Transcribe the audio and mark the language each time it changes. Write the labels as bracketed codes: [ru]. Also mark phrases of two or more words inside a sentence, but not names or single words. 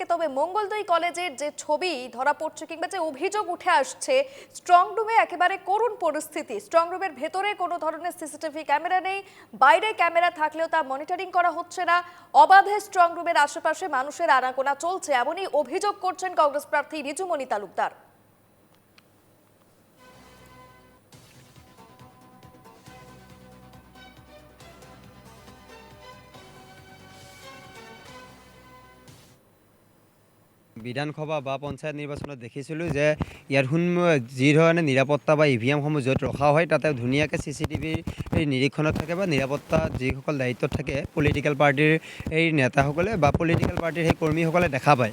[bn] তবে মঙ্গলদৈ কলেজের যে ছবি ধরা পড়ছে কিংবা যে অভিযোগ উঠে আসছে, স্ট্রং রুমে একেবারে করুণ পরিস্থিতি। স্ট্রং রুমের ভেতরে কোনো ধরনের সিসিটিভি ক্যামেরা নেই, বাইরে ক্যামেরা থাকলেও তা মনিটরিং করা হচ্ছে না। অবাধে স্ট্রং রুমের আশেপাশে মানুষের আনাগোনা চলছে, এমনই অভিযোগ করছেন কংগ্রেস প্রার্থী রিজুমণি তালুকদার। [as] বিধানসভা বা পঞ্চায়ত নিৰ্বাচনত দেখিছিলোঁ যে ইয়াৰ যি ধৰণে নিৰাপত্তা বা ইভিএমসমূহ য'ত ৰখা হয় তাতে ধুনীয়াকৈ CCTVৰ নিৰীক্ষণত থাকে বা নিৰাপত্তা যিসকল দায়িত্বত থাকে পলিটিকেল পাৰ্টিৰ এই নেতাসকলে বা পলিটিকেল পাৰ্টিৰ সেই কৰ্মীসকলে দেখা পায়।